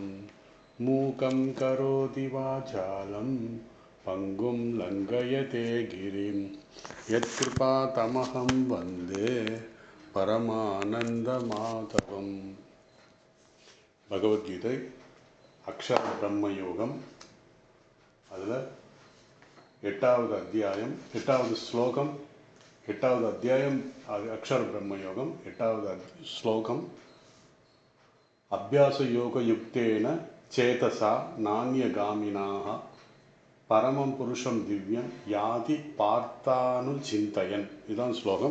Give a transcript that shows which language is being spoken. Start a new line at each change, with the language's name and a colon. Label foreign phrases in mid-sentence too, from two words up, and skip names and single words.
Sanskrit: मूकं करोति वाचालं पङ्गुं लङ्घयते गिरिं यत्कृपातमहं वन्दे परमानन्दमाधवम्।
Tamil: भगवद्गीதை अक्षर ब्रह्म योगम அதில் 8வது அத்தியாயம் 8வது ஸ்லோகம் 8வது அத்தியாயம் அக்ஷர பிரம்ம யோகம் 8வது ஸ்லோகம்
Sanskrit: अभ्यास योग युक्तेन चेतसा नान्यगामिना परमं पुरुषं दिव्यं याति पार्थानु चिन्तयन्.
Tamil: இதுதான் ஸ்லோகம்.